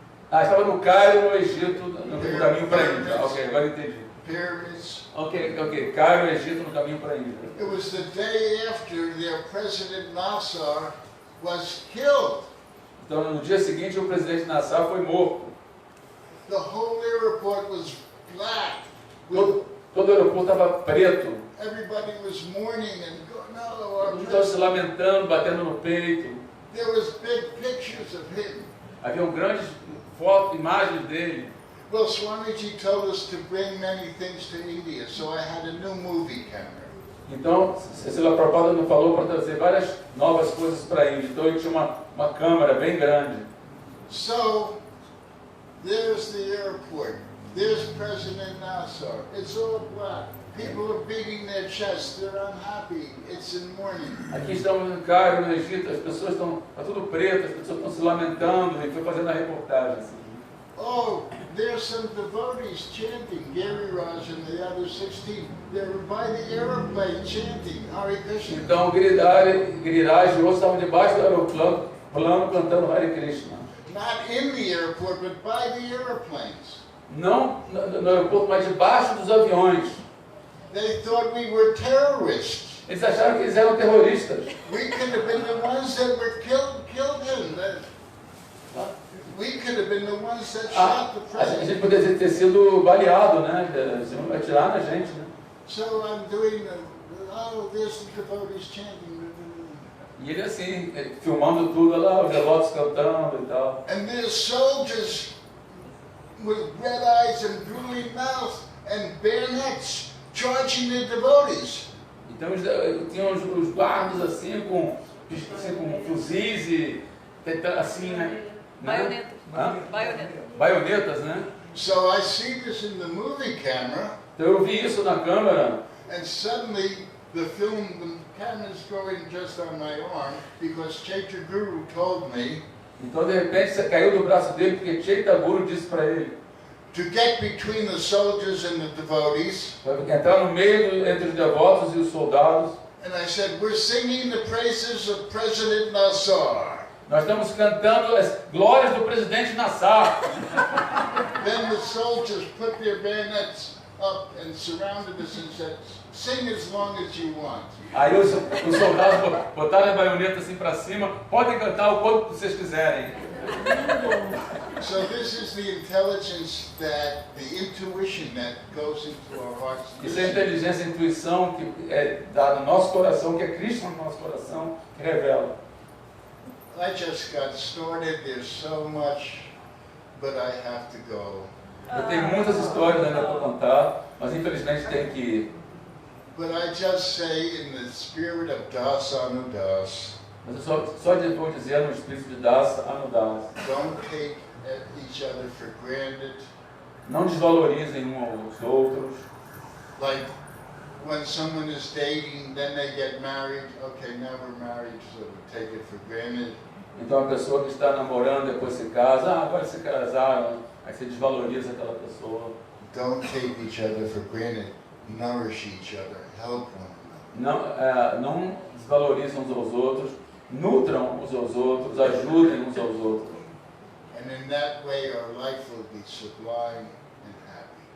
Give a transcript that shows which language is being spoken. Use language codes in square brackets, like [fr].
[pt] Ah, estava no Cairo, no Egito, no caminho para a Índia. Ok, agora entendi. [en] Pyramids. Ok. [pt] Cairo, Egito, no caminho para a Índia. [en] It was the day after their president Nasser was killed. [pt] Então, no dia seguinte, o presidente Nassar foi morto. [en] The whole airport was black. With [pt] Todo o aeroporto estava preto. [en] everybody was mourning and going, no, [pt] Todo [en] our [pt] mundo estava se [en] president. [pt] lamentando, batendo no peito. [en] There was big pictures of him. [pt] Haviam grandes fotos, imagens dele. [en] Well, Swamiji told us to bring many things to India, so I had a new movie camera. [pt] Então, Srila Prabhupada me falou para trazer várias novas coisas para a Índia. Então, ele tinha uma câmera bem grande. [en] So, there's the airport. There's President Nasser. It's all black. People are beating their chests. They're unhappy. It's in mourning. [pt] Aqui estamos no Cairo, no Egito, as pessoas estão... Está tudo preto, as pessoas estão se lamentando. Ele foi fazendo a reportagem. Assim. [en] Oh, there's some devotees chanting. Gary Raj and the other 16. They were by the airplane chanting Hare Krishna. [pt] Então, Giriraj e outros estavam debaixo do aeroplano cantando Hare Krishna. [en] Not in the airport, but by the airplanes. [pt] Não no aeroporto, mas debaixo dos aviões. [en] They thought we were terrorists. [pt] Eles acharam que eles eram terroristas. [en] We could have been the ones that were killed him. We could have been the ones that shot the [pt] A [en] president. [pt] gente poderia ter sido baleado, né? Você vai atirar na gente, né? [en] So I'm doing there's the devotees chanting. [pt] E ele assim, filmando tudo, olha lá, os devotos cantando e tal. [en] And there's soldiers with red eyes and drooling mouth and bayonets charging the devotees. [pt] Então tinham os guardas assim com fuzis e assim, né? Baioneta. Hã? Baioneta. Baionetas, né? [en] So I see this in the movie camera, [pt] Então eu vi isso na câmera [en] and suddenly the camera's going just on my arm because Chaitra Guru told me [pt] Então, de repente, você caiu do braço dele porque Chaitra Guru disse para ele [en] to get between the soldiers and the devotees. [pt] para entrar no meio entre os devotos e os soldados. [en] And I said, we're singing the praises of President Nassar. [pt] Nós estamos cantando as glórias do presidente Nassar. [en] Then the soldiers put their bayonets up and surrounded us and said, sing as long as you want. [pt] Aí os soldados botaram a baioneta assim para cima. Podem cantar o quanto vocês quiserem. [en] So this is the intelligence that, the intuition that goes into our hearts. [pt] Isso é a inteligência, a intuição que é dada no nosso coração, que é Cristo no nosso coração, que revela. [en] I just got started. There's so much, but I have to go. [pt] Eu tenho muitas histórias ainda para contar, mas infelizmente tenho que ir. [en] But I just say, in the spirit of Dasa Anudas, [pt] Mas eu só vou dizer no espírito de Dasa Anudas. [en] don't take each other for granted. [pt] Não desvalorizem uns aos outros. [en] Like when someone is dating, then they get married. Okay, now we're married, so we take it for granted. [pt] Então a pessoa que está namorando depois se casa, agora se casaram, aí você desvaloriza aquela pessoa. [en] Don't take each other for granted. Nourish each other. Help one another. [pt] Não desvalorizam uns aos outros, nutram uns aos outros, ajudem uns aos outros. [en] And in that way, our life will be sublime and happy.